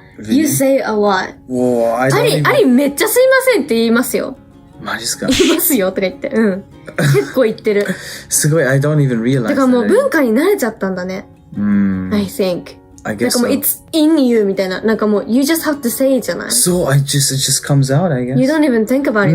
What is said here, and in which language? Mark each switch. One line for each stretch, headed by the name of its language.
English: Really? You say a lot. Whoa, I don't even...
Japanese: ありめっちゃすいませんって言いますよ。マジっすか？言いますよとか言って。結構言ってる。すごい、
English: I don't even realize.
Japanese: だからもう文化に慣れちゃったんだね。
English: I think. I guess
Japanese: なんかもう
English: it's in you
Japanese: みたいな。なんかもう
English: you just have to say it
Japanese: じゃない？
English: So it just comes out, I guess. You don't even think about it.